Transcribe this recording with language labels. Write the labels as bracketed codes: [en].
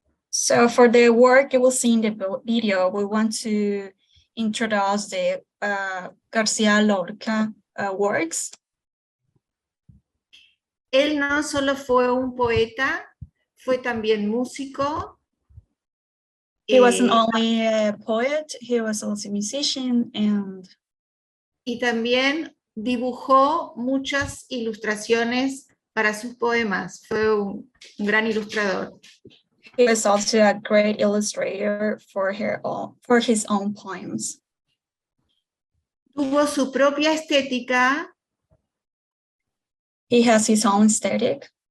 [en] So for the work you will see in the video, we want to introduce the García Lorca works. [es] Él no solo fue un poeta, fue también músico. [en] He wasn't only a poet, he was also a musician, and [es] y también dibujó muchas ilustraciones para sus poemas. Fue un gran ilustrador. [en] he was also a great illustrator for his own poems. [es] Tuvo su propia estética. [en] He has his own aesthetic.